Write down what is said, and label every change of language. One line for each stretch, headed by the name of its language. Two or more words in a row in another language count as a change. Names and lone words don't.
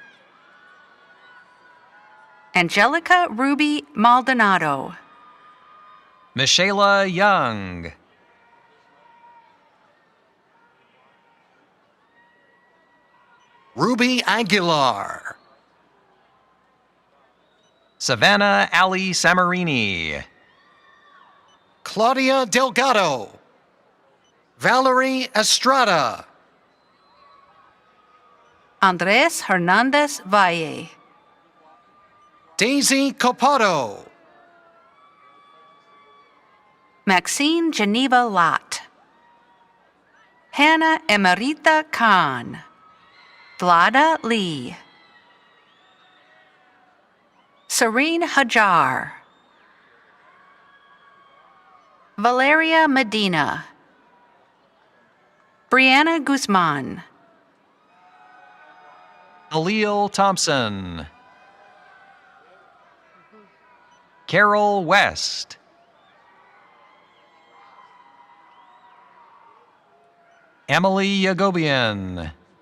English: Angelica Ruby Maldonado. Michaela Young. Ruby Aguilar. Savannah Ali Samarini. Claudia Delgado. Valerie Estrada. Andres Hernandez Valle. Daisy Copado. Maxine Geneva Lott. Hannah Emerita Khan. Vlada Lee. Serene Hajar. Valeria Medina. Brianna Guzman. Aleel Thompson. Carol West. Emily Yagobian.